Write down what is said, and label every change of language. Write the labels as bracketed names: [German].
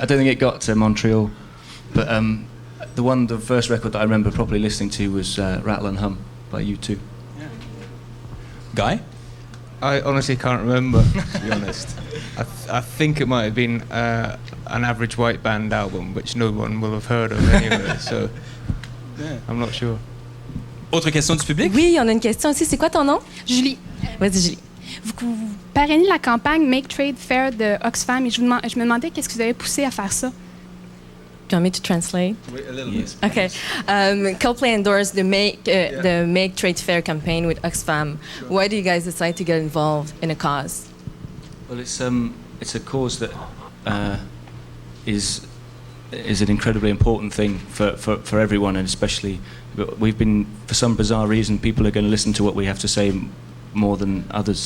[English] I don't think it got to Montreal, but the first record that I remember properly listening to was Rattle and Hum by U2. Yeah. Guy? I honestly can't remember, to be honest. I think it might have been an Average White Band album, which no one will have heard of anyway, so I'm not sure. [French] Autre question du public? Oui, on a une question aussi. C'est quoi ton nom? Julie, Vas-y, Julie. vous parrainez la campagne Make Trade Fair de Oxfam et je me demandais qu'est-ce qui vous avait poussé à faire ça? [English] Do you want me to translate? Wait a little bit. Okay. Coldplay endorsed the Make Trade Fair campaign with Oxfam. Sure. Why do you guys decide to get involved in a cause? Well, it's a cause that is an incredibly important thing for everyone, and especially we've been, for some bizarre reason, people are going to listen to what we have to say more than others.